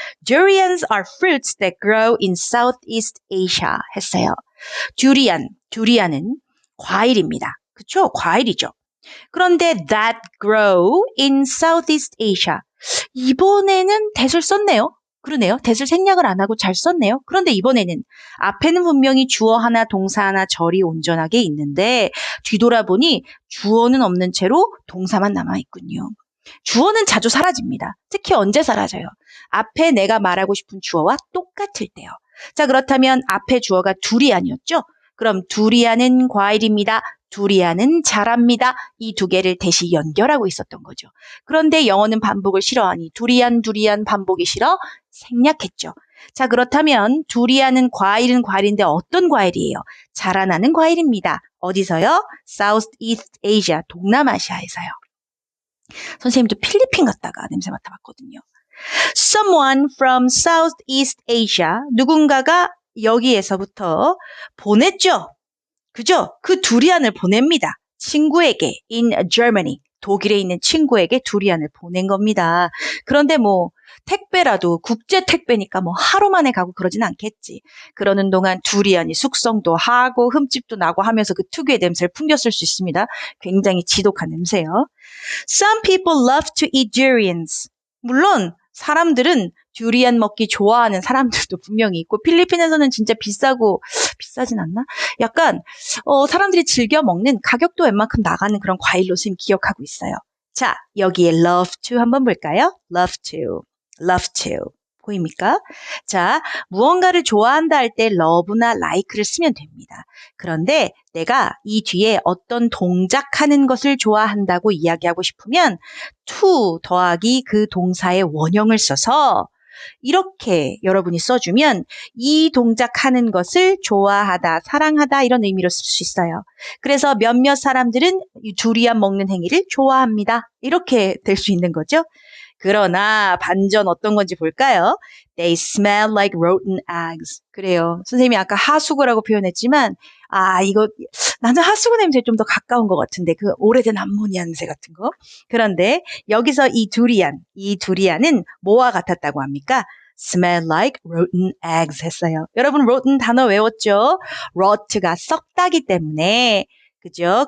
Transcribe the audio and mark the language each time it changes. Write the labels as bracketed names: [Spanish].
[English] Durians are fruits that grow in Southeast Asia [Korean] 했어요. 두리안은 과일입니다. 그쵸? 과일이죠. 그런데 [English] that grow in Southeast Asia. [Korean] 이번에는 that을 썼네요. 그러네요. that을 생략을 안 하고 잘 썼네요. 그런데 이번에는 앞에는 분명히 주어 하나, 동사 하나, 절이 온전하게 있는데 뒤돌아보니 주어는 없는 채로 동사만 남아있군요. 주어는 자주 사라집니다. 특히 언제 사라져요? 앞에 내가 말하고 싶은 주어와 똑같을 때요. 자, 그렇다면 앞에 주어가 두리안이었죠? 그럼 두리안은 과일입니다. 두리안은 자랍니다. 이 두 개를 대시 연결하고 있었던 거죠. 그런데 영어는 반복을 싫어하니 두리안 반복이 싫어 생략했죠. 자, 그렇다면 두리안은 과일은 과일인데 어떤 과일이에요? 자라나는 과일입니다. 어디서요? Southeast Asia, 동남아시아에서요. 선생님도 필리핀 갔다가 냄새 맡아봤거든요. [English] Someone from Southeast Asia, [Korean] 누군가가 여기에서부터 보냈죠. 그죠? 그 두리안을 보냅니다. 친구에게 [English] in Germany, [Korean] 독일에 있는 친구에게 두리안을 보낸 겁니다. 그런데 뭐 택배라도 국제 택배니까 뭐 하루 만에 가고 그러진 않겠지. 그러는 동안 두리안이 숙성도 하고 흠집도 나고 하면서 그 특유의 냄새를 풍겼을 수 있습니다. 굉장히 지독한 냄새요. [English] Some people love to eat durians. [Korean] 물론 사람들은 듀리안 먹기 좋아하는 사람들도 분명히 있고 필리핀에서는 진짜 비싸진 않나? 약간 사람들이 즐겨 먹는 가격도 웬만큼 나가는 그런 과일로 선생님 기억하고 있어요. 자, 여기에 love to 한번 볼까요? love to, love to. 보입니까? 자, 무언가를 좋아한다 할 때 love나 like를 쓰면 됩니다. 그런데 내가 이 뒤에 어떤 동작하는 것을 좋아한다고 이야기하고 싶으면 to 더하기 그 동사의 원형을 써서 이렇게 여러분이 써주면 이 동작하는 것을 좋아하다, 사랑하다 이런 의미로 쓸 수 있어요. 그래서 몇몇 사람들은 이 두리안 먹는 행위를 좋아합니다. 이렇게 될 수 있는 거죠. 그러나 반전 어떤 건지 볼까요? [English] They smell like rotten eggs. [Korean] 그래요. 선생님이 아까 하수구라고 표현했지만 이거 나는 하수구 냄새에 좀 더 가까운 것 같은데 그 오래된 암모니아 냄새 같은 거. 그런데 여기서 이 두리안은 뭐와 같았다고 합니까? [English] Smell like rotten eggs [Korean] 했어요. 여러분 rotten 단어 외웠죠? rot가 썩다기 때문에 그죠?